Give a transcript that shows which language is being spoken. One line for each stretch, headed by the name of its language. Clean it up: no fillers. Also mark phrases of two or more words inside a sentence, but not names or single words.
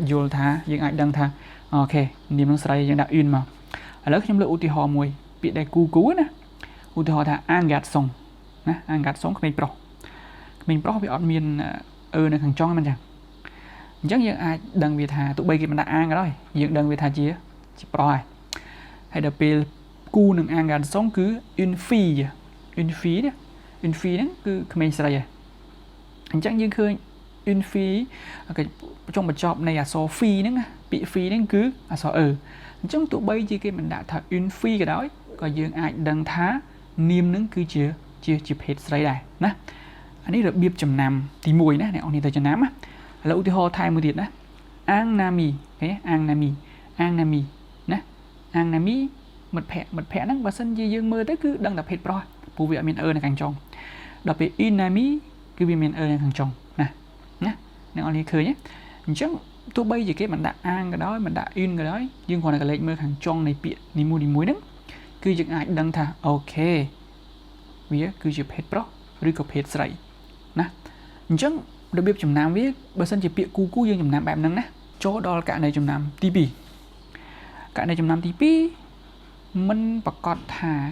Khmer: យល់ថាយើងអាចដឹងថាអូខេនាមនឹងស្រីយើងដាក់អ៊ីនមកឥឡូវខ្ញុំលើកឧទាហរណ៍មួយពាក្យដែលគូណាឧទាហរណ៍ថា
French: un garçon
Khmer: ណា
French: un garçon
Khmer: ក្មេងប្រុសវាអត់មាននៅខាងចុងហ្នឹងអញ្ចឹងយើងអាចដឹងវាថាទោះបីគេមិនដាក់អាងក៏ដោយយើងដឹងវាថាជាប្រុសហើយដល់ពេលគូនឹង
French: un garçon
Khmer: គឺ
French: une fille
Khmer: ហ្នឹងគឺក្មេងស្រីអញ្ចឹងយើងឃើញ
French: une fille
Khmer: ចុងបញ្ចប់នៃអក្សរ fille ហ្នឹងពាក្យ fille ហ្នឹងគឺអក្សរអញ្ចឹងទោះបីជាគេមិនដាក់ថា
French: une fille
Khmer: ក៏ដោយក៏យើងអាចដឹងថានាមហ្នឹងគឺជា ភេទស្រីដែរណាអានេះរបៀបចំណាំទី1ណាអ្នកនរទៅចំណាំណាឥឡូវឧទាហរណ៍ថែមមួយទៀតណា
French: un ami
Khmer: អូខេ
French: un ami
Khmer: ណា
French: un ami
Khmer: មិត្តភ័ក្តិហ្នឹងបើសិនជាយើងមើលទៅគឺដឹងតែភេទប្រុសព្រោះវាអត់មាននៅខាងចុងដល់ពេល
French: une amie
Khmer: គឺវាមាននៅ ខាងចុងណាអ្នកនរឃើញទេអញ្ចឹងទោះបីជាគេមិនដាក់អាងក៏ដោយមិនដាក់ une ក៏ដោយយើងគ្រាន់តែកលេចមើលខាងចុងនៃពាក្យនីមួយហ្នឹងគឺយើងអាចដឹងថាអូខេវាគឺជាភេទប្រុសឬក៏ភេទស្រីណាអញ្ចឹងរបៀបចំណាំវាបើសិនជាពាក្យគូយើងចំណាំបែបហ្នឹងណាចូលដល់ករណីចំណាំទី2ករណីចំណាំទី2មិនប្រកាសថា